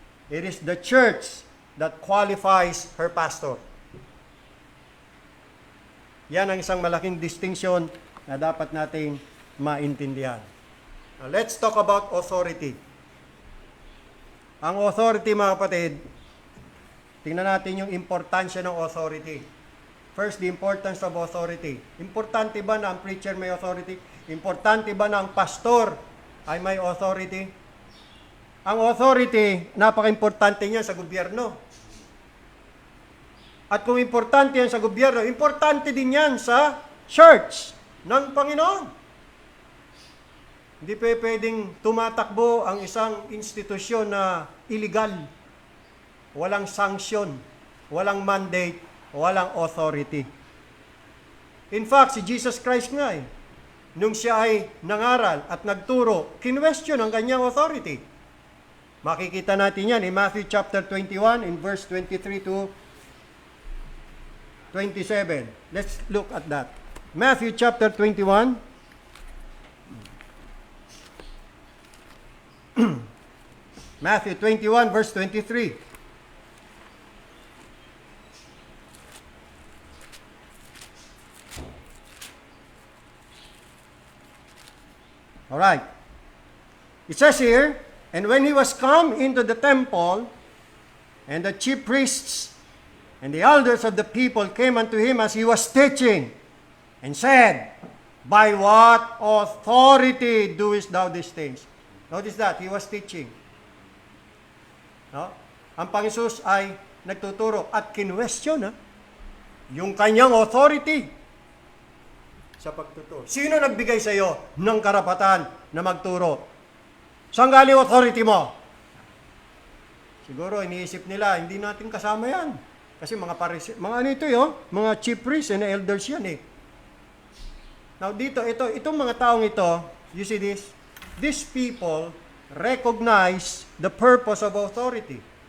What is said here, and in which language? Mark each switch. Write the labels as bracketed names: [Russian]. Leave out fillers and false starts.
[English] It is the church that qualifies her pastor. [Filipino] Yan ang isang malaking distinction na dapat nating maintindihan. [English] Now, let's talk about authority. [Filipino] Ang authority, mga kapatid, tingnan natin yung importansya ng authority. [English] First, the importance of authority. [Filipino] Importante ba na ang preacher may authority? Importante ba na ang pastor ay may authority? Ang authority, napaka-importante niya sa gobyerno. At kung importante yan sa gobyerno, importante din yan sa church ng Panginoon. Hindi pwedeng tumatakbo ang isang institusyon na illegal. Walang sanction, walang mandate, walang authority. In fact, si Jesus Christ nga nung siya ay nangaral at nagturo, kinwestiyon ang kanyang authority. Makikita natin yan [English] in Matthew chapter 21 in verse 23 to 27. Let's look at that. Matthew chapter 21. Matthew 21 verse 23. All right. It says here, and when he was come into the temple, and the chief priests and the elders of the people came unto him as he was teaching, and said, by what authority doest thou these things? Notice that, he was teaching. [Filipino] No? Ang Panginoon ay nagtuturo at kinwestiyon yung kanyang authority sa pagtuturo. Sino nagbigay sa iyo ng karapatan na magturo? Saan galing authority mo? Siguro iniisip nila, hindi natin kasama yan. Kasi mga ano ito mga chief priests and elders yan Now dito, itong mga taong ito, [English] you see this? These people recognize the purpose of authority.